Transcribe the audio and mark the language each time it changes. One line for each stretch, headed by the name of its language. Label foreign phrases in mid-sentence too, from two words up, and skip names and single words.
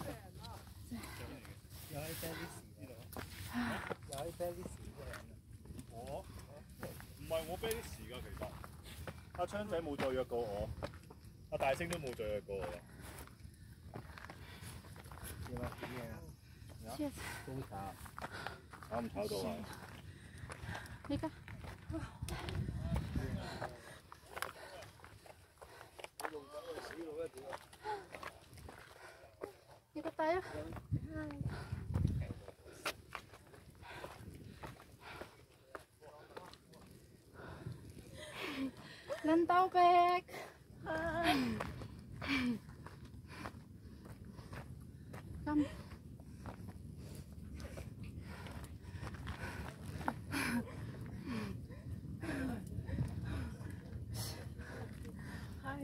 Indonesian: Jangan Italis gitu. Jangan Italis gitu.
Cantonese: 我唔係我 band 時㗎，其實阿昌仔冇再約過我，阿大星都冇再約過我啦。點啊？點啊？都炒，炒唔炒到啊？
Filipino: 呢個。Ikot tayo.
Cebuano: Lantaw, Pek.
English: Come. Hi.